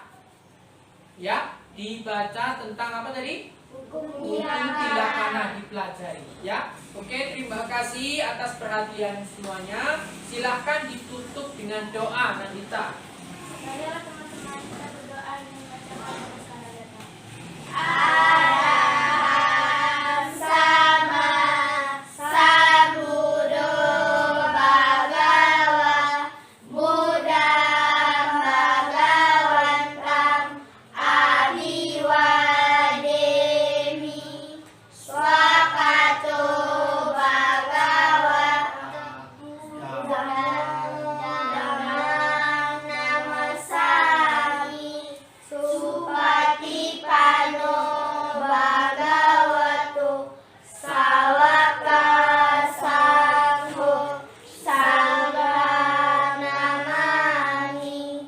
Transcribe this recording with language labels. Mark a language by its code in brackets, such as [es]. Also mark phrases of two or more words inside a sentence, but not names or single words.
[id] Ya, dibaca tentang apa tadi? Hukum tilaksana dipelajari. Ya, oke, terima kasih atas perhatian semuanya. Silahkan ditutup dengan doa, Nandita. Marilah teman-teman kita berdoa dan membacakan Mahabharata. [pi] Araham sama sambuddho bhagawa buddham bhagavantam abiwademi swakato Dhammam namasami supatipano bhagavato sawaka sangho sangha namani.